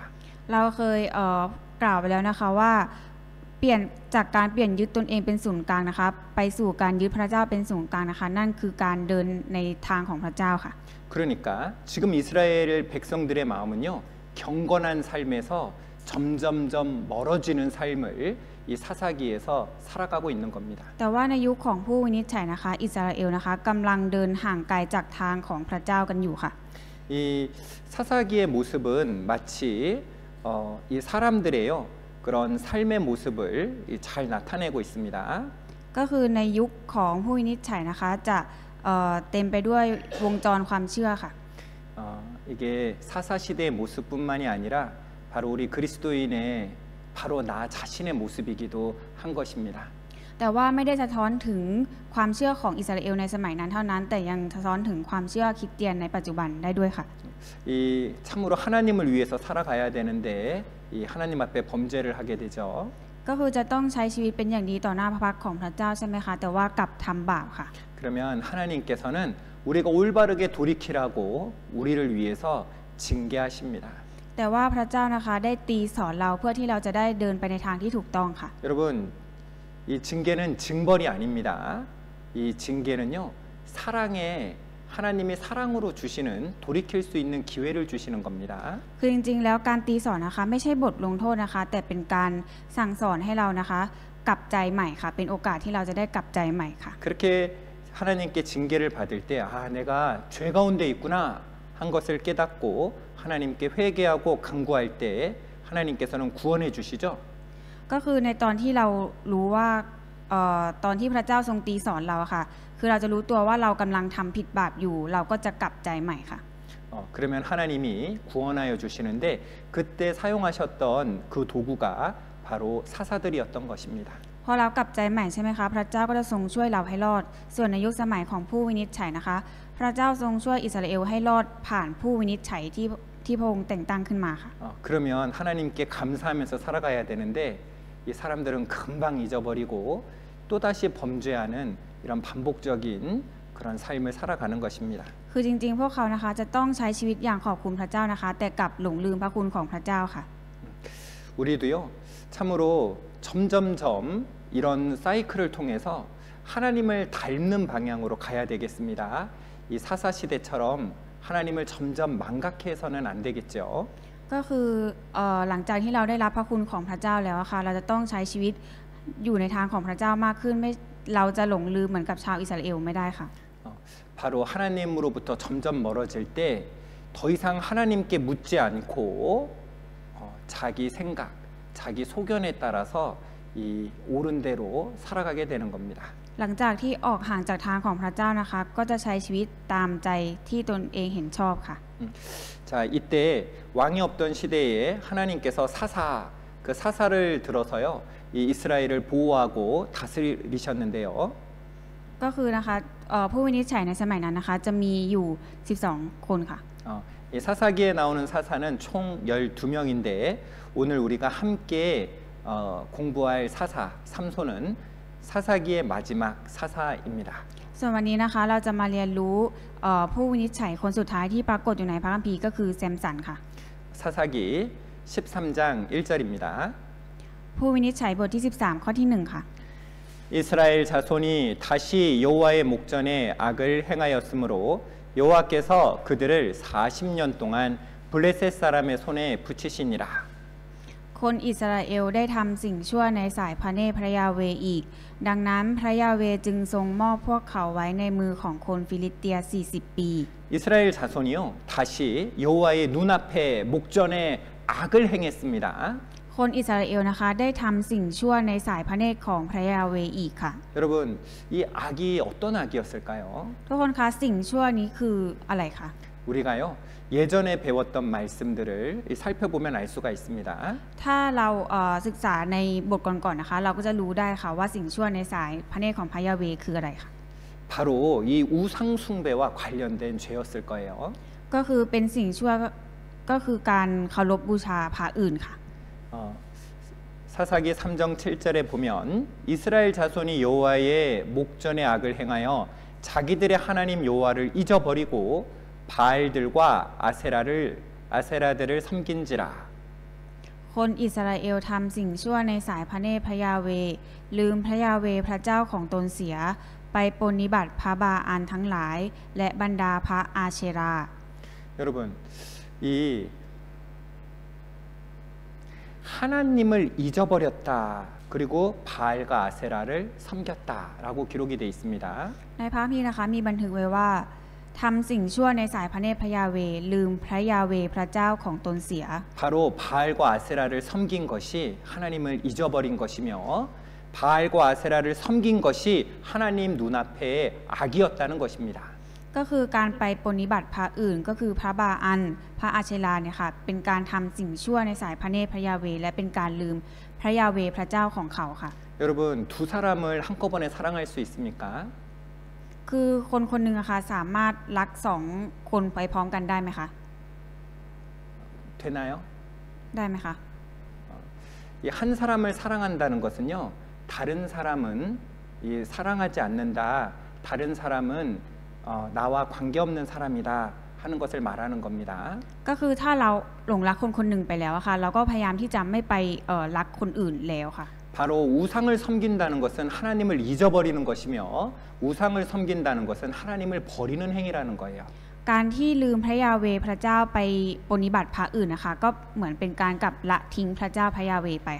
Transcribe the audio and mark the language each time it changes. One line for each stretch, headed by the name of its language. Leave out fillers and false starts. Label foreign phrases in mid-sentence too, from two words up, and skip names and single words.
Thai: เราเคยกล่าวไปแล้วนะคะว่าเปลี่ยนจากการเปลี่ยนยึดตนเองเป็นศูนย์กลางนะคะไปสู่การยึดพระเจ้าเป็นศูนย์กลางนะคะนั่นคือการเดินในทางของพระเจ้าค่ะ
Korean: 그러니까 지금 이스라엘 백성들의 마음은요 경건한 삶에서 점점점 멀어지는 삶을 이 사사기에서 살아가고 있는 겁니다.
Thai: แต่ว่าในยุคของผู้วินิจฉัยนะคะอิสราเอลนะคะกำลังเดินห่างไกลจากทางของพระเจ้ากันอยู่ค่ะ
Korean: 이 사사기의 모습은 마치 이 사람들의요 그런 삶의 모습을 잘 나타내고 있습니다.
Thai: ก็คือในยุคของผู้วินิจฉัยนะคะจะเต็มไปด้วยวงจรความเชื่อค่ะ
Korean: 이게 사사 시대의 모습뿐만이 아니라 바로 우리 그리스도인의 바로 나 자신의 모습이기도 한 것입니다.
Thai: แต่ว่าไม่ได้สะท้อนถึงความเชื่อของอิสราเอลในสมัยนั้นเท่านั้นแต่ยังสะท้อนถึงความเชื่อคริสเตียนในปัจจุบันได้ด้วยค่ะ
Korean: 이 참으로 하나님을 위해서 살아가야 되는데 이 하나님 앞에 범죄를 하게 되죠.
Thai: ก็คือจะต้องใช้ชีวิตเป็นอย่างดีต่อหน้าพระพักตร์ของพระเจ้าใช่ไหมคะแต่ว่ากลับทำบาปค่ะ
Korean: 그러면 하나님께서는 우리가 올바르게 돌이키라고 우리를 위해서 징계하십니다.
Thai: แต่ว่าพระเจ้านะคะได้ตีสอนเราเพื่อที่เราจะได้เดินไปในทางที่ถูกต้องค่ะ
Korean: 여러분 이 징계는 징벌이 아닙니다. 이 징계는요 사랑에 하나님이 사랑으로 주시는 돌이킬 수 있는 기회를 주시는 겁니다.
Thai: คือจริงๆแล้วการตีสอนนะคะไม่ใช่บทลงโทษนะคะแต่เป็นการสั่งสอนให้เรานะคะกลับใจใหม่ค่ะเป็นโอกาสที่เราจะได้กลับใจใหม่ค่ะ
Korean: 그렇게 하나님께 징계를 받을 때 내가 죄 가운데 있구나 한 것을 깨닫고 하나님께 회개하고 간구할 때 하나님께서는 구원해 주시죠.
Thai: ก็คือในตอนที่เรารู้ว่าตอนที่พระเจ้าทรงตีสอนเราค่ะคือเราจะรู้ตัวว่าเรากำลังทำผิดบาปอยู่เราก็จะกลับใจใหม่ค่ะ
Korean: 그러면 하나님이 구원하여 주시는데 그때 사용하셨던 그 도구가 바로 사사들이었던 것입니다.
Thai: พอเรากลับใจใหม่ใช่ไหมคะพระเจ้าก็จะทรงช่วยเราให้รอดส่วนในยุคสมัยของผู้วินิจฉัยนะคะพระเจ้าทรงช่วยอิสราเอลให้รอดผ่านผู้วินิจฉัยที่พระองค์แต่งตั้งขึ้นมาค่ะ
Korean: 그러면 하나님께 감사하면서 살아가야 되는데 이 사람들은 금방 잊어버리고 또다시 범죄하는 이런 반복적인 그런 삶을 살아가는 것입니다.
Thai: คือจริงๆพวกเขานะคะจะต้องใช้ชีวิตอย่างขอบคุณพระเจ้านะคะแต่กลับหลงลืมพระคุณของพระเจ้าค่ะ
Korean: 우리도요 참으로 점점점 이런 사이클을 통해서 하나님을 닮는 방향으로 가야 되겠습니다. 이 사사 시대처럼 하나님을 점점 망각해서는 안 되겠죠.
Thai: ก็คือหลังจากที่เราได้รับพระคุณของพระเจ้าแล้วค่ะเราจะต้องใช้ชีวิตอยู่ในทางของพระเจ้ามากขึ้นไม่เราจะหลงลืมเหมือนกับชาวอิสราเอลไม่ได้ค่ะ
Korean: 바로 하나님으로부터 점점 멀어질 때 더 이상 하나님께 묻지 않고 자기 생각, 자기 소견에 따라서 이 옳은 대로 살아가게 되는 겁니다.
Thai: หลังจากที่ออกห่างจากทางของพระเจ้านะคะก็จะใช้ชีวิตตามใจที่ตนเองเห็นชอบค่ะ
Korean: 자 이때 왕이 없던 시대에 하나님께서 그 사사를 들어서요 이 이스라엘을 보호하고 다스리셨는데요.
Thai: ก็คือนะคะผู้วินิจฉัยในสมัยนั้นนะคะจะมีอยู่12คนค่ะ
Korean: 이 사사기에 나오는 사사는 총 12명인데 오늘 우리가 함께 공부할 사사 삼손은 사사기의 마지막 사사입니다.
Thai: ส่วนวันนี้นะคะเราจะมาเรียนรู้ผู้วินิจฉัยคนสุดท้ายที่ปรากฏอยู่ในพระคัมภีร์ก็คือแซมสันค่ะ
Korean: 사사기 13장 1절입니다.
Thai: ผู้วินิจฉัยบทที่13ข้อที่1ค่ะ
Korean: 이스라엘 자손이 다시 여호와의 목전에 악을 행하였으므로 여호와께서 그들을 40년 동안 블레셋 사람의 손에 붙이시니라.
Thai: คนอิสราเอลได้ทำสิ่งชั่วในสายพระเนตรพระยาเวอีกดังนั้นพระยาเวจึงทรงมอบพวกเขาไว้ในมือของคนฟิลิสเตีย40 ปี
Korean: 이스라엘 자손이요 다시 여호와의 눈앞에 목전에 악을 행했습니다.
Thai: คนอิสราเอลนะคะได้ทำสิ่งชั่วในสายพระเนตรของพระยาเวอีกค่ะ
Korean: 여러분 이 악이 어떤 악이었을까요?
Thai: ทุกคนคะสิ่งชั่วนี้คืออะไรคะ
Korean: 우리가요 예전에 배웠던 말씀들을 살펴보면 알 수가 있습니다.
Thai: ถ้าเราศึกษาในบทก่อนๆนะคะเราก็จะรู้ได้ค่ะว่าสิ่งชั่วในสายพระเนตรของพระยาเวคืออะไรค่ะ
Korean: 바로 이 우상 숭배와 관련된 죄였을 거예요.
Thai: ก็คือเป็นสิ่งชั่วก็คือการเคารพบูชาพระอื่นค่ะ
Korean: 사사기 3장 7절에 보면 이스라엘 자손이 여호와의 목전에 악을 행하여 자기들의 하나님 여호와를 잊어버리고 바알들과 아세라들을 섬긴지라.
Thai: คนอิสราเอลทำสิ่งชั่วในสายพระเนตรพระยาเวลืมพระยาเวพระเจ้าของตนเสียไปปฏิบัติพระบาอันทั้งหลายและบรรดาพระอาเชรา
Korean: 여러분 이 하나님을 잊어버렸다. 그리고 바알과 아세라를 섬겼다라고 기록이 되어 있습니다.
Thai: ในพระคัมภีร์นะคะมีบันทึกไว้ว่าทำสิ่งชั่วในสายพระเนตรพระยาเวลืมพระยาเวพระเจ้าของตนเสีย
Korean: 바로 바알과 아세라를 섬긴 것이 하나님을 잊어버린 것이며 바알과 아세라를 섬긴 것이 하나님 눈앞에 악이었다는 것입니다.
Thai: ก็ก็คือการไปปฏิบัติพระอื่นก็คือพระบาอันพระอาเชลาเนี่ยค่ะเป็นการทำสิ่งชั่วในสายพระเนตรพระยาเวและเป็นการลืมพระยาเวพระเจ้าของเขาค่ะ
Korean: 여러분 두 사람을 한꺼번에 사랑할 수 있습니까?
Thai: คือคนคนหนึ่งอะค่ะสามารถรักสองคนไปพร้อมกันได้ไหมคะ
Korean: 되나요?
Thai: ได้ไหมคะ
Korean: 이 한 사람을 사랑한다는 것은요, 다른 사람은 이 사랑하지 않는다. 다른 사람은 나와 관계없는 사람이다 하는 것을 말하는 겁니다.
Thai: ก็คือถ้าเราหลงรักคนคนหนึ่งไปแล้วอะค่ะเราก็พยายามที่จะไม่ไปรักคนอื่นแล้วค่ะ
Korean: 바로 우상을 섬긴다는 것은 하나님을 잊어버리는 것이며 우상을 섬긴다는 것은 하나님을 버리는 행위라는 거예요.
Thai: การที่ลืมพระยาเวห์พระเจ้าไปปฏิบัติพระอื่นนะคะก็เหมือนเป็นการกับละทิ้งพระเจ้าพระยาเวห์ไปค่ะ